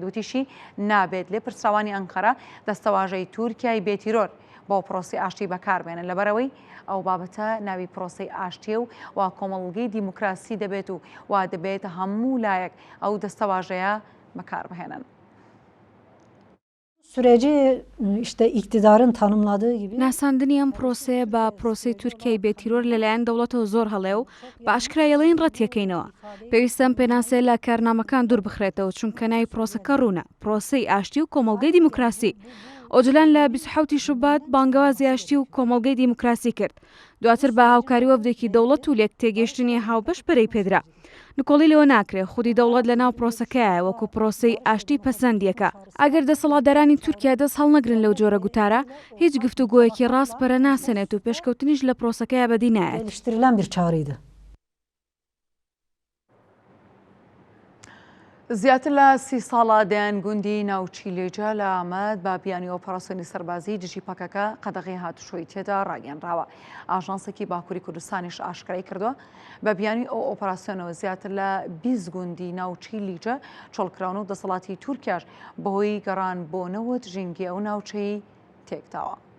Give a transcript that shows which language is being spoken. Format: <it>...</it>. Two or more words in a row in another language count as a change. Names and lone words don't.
<ckb>وتیشی نابێت لێپرسراوانی ئەنقەرە دەستەواژەی تورکیای بێتیرۆر بۆ پرۆسی ئاشتی بەکاربێنن لەبەرەوەی ئەو بابەتە ناوی پرۆسی ئاشتیە و کۆمەڵگەی دیموکراسی دەبێت و دەبێت هەموو لایەک ئەو دەستەواژەیە بەکاربهێنن.</ckb> <tr>Süreci işte iktidarın tanımladığı gibi</tr> <ckb>ناساندنی ئەم پرۆسەیە بە پرۆسی تورکیای بێتیرۆر لەلایەن دەوڵەتەوە زۆر هەڵێ و بە ئاشکرایەڵین ڕەتیەکەینەوە. پێویستەم پێناسەیە لە کارنامەکان دوور بخرێتەوە چونکە ناوی پرۆسەکە ڕوونە پرۆسەی ئاشتی و کۆمەڵگەی دیموکراسی. ئۆجلان لە 27 شوبات بانگەوازی ئاشتی و کۆمەڵگەی دیموکراسی کرد. دواتر بە هاوکاری وەفدێکی دەوڵەت و لێک تێگەیشتنی هاوبەش پەرەی پێدرا. نکۆڵی لەوە ناکرێت خودی دەوڵەت لە ناو پرۆسەکەیە وەکو پرۆسەی ئاشتی پەسەندیەکە. ئەگەر دەسەڵاتدارانی تورکیا دەست هەڵنەگرن لەو جۆرە گوتارە هیچ گفتوگۆیەکی ڕاستپەرە ناسێنێت و پێشکەوتنیش لە پرۆسەکەیە بەدی نایەت.</ckb> <tr>eleştirilen bir çağrıydı.</tr> <ckb>زیاتر لە 30 ساڵە دەیان گوندی ناوچی لێجە لە ئامەد بە بیانی ئۆپەراسیۆنی سەربازی دژی پەکەکە قەدەغی هاتوشۆی تێدا ڕاگەیەنراوە. ئاژانسێکی باکووری کوردستانیش ئاشکرای کردووە بە بیانی ئەو ئۆپەراسیۆنەوە زیاتر لە 20 گوندی ناوچی لیجە چۆڵکراون و دەسەڵاتی تورکیاش بەهۆی گەڕان بۆ نەوت ژینگی ئەو ناوچەی تێکداوە.</ckb>